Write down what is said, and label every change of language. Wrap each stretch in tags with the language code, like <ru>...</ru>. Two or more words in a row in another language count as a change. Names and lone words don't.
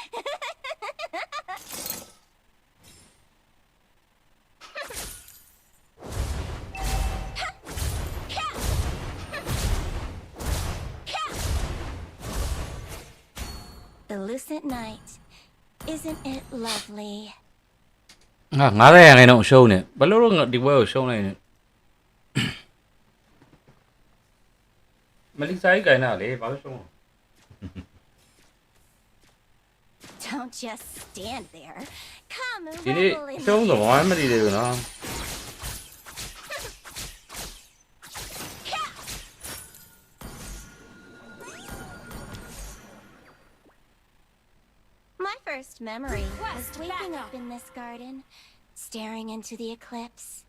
<en>The lucent night, isn't it lovely?</en> <my>90 ရာခိုင်နှုန်းရှုံးနေဘယ်လိုလုပ်ဒီပွဲကိုရှုံးလိုက်နေမလီဆိုင်ကိုင်းတာလေဘာလို့ရှုံး</my> <en>Don't just stand there. Come and</en> <my>ဒီနေ့</my> <en>revel in</en> <my>ရှုံး</my> <en>the</en> <my>တော့ဘာမှမသိသေးဘူးနော်</my> <en>My first memory was waking up in this garden, staring into the eclipse.</en>